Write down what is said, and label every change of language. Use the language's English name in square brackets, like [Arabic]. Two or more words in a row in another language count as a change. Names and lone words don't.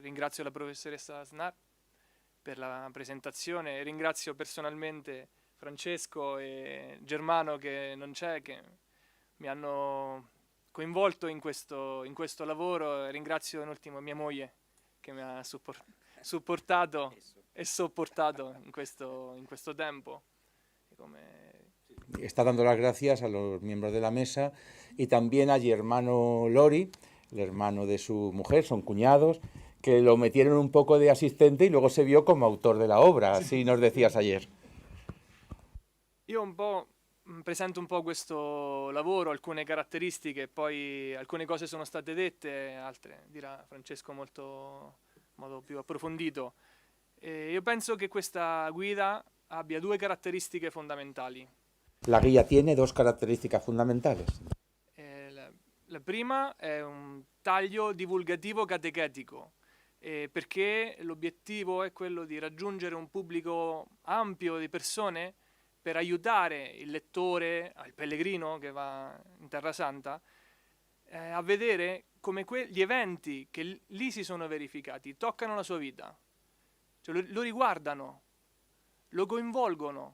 [Italian] Ringrazio la professoressa Snar per la presentazione, ringrazio personalmente Francesco e Germano che non c'è, che mi hanno coinvolto in questo lavoro. Ringrazio in ultimo mia moglie che mi ha supportato e sopportato in questo tempo. [Spanish] Está dando las gracias a los miembros de la mesa y también a Germano Lori, el hermano de su mujer, son cuñados, que lo metieron un poco de asistente y luego se vio como autor de la obra, así nos decías ayer. [Italian] Io un po' presento un po' questo lavoro, alcune caratteristiche, poi alcune cose sono state dette, altre dirà Francesco in modo più approfondito. Io penso che questa guida abbia due caratteristiche fondamentali. [Spanish] La guía tiene dos características fundamentales. [Italian] La prima è un taglio divulgativo catechetico, perché l'obiettivo è quello di raggiungere un pubblico ampio di persone per aiutare il lettore, il pellegrino che va in Terra Santa, a vedere come gli eventi che lì si sono verificati toccano la sua vita, cioè lo riguardano, lo coinvolgono.